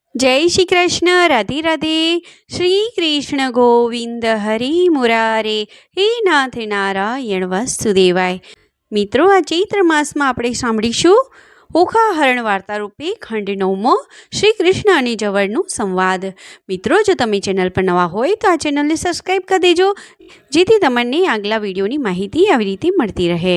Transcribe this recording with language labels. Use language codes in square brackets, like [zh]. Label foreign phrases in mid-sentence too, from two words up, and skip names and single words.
[hi] जय श्री कृष्ण। राधे राधे। [sa] श्री कृष्ण गोविंद हरि मुरारे। हे नाथ नारायण वासुदेवाय। [gu] મિત્રો, આ ચૈત્ર માસમાં આપણે સાંભળીશું ઓખાહરણ વાર્તા રૂપે ખંડ 9મો શ્રી કૃષ્ણ અને જવરનો સંવાદ। મિત્રો, જો તમે ચેનલ પર નવા હોય તો આ ચેનલને સબસ્ક્રાઈબ કરી દેજો, જેથી તમને આગલા વિડીયોની માહિતી આવી રીતે મળતી રહે।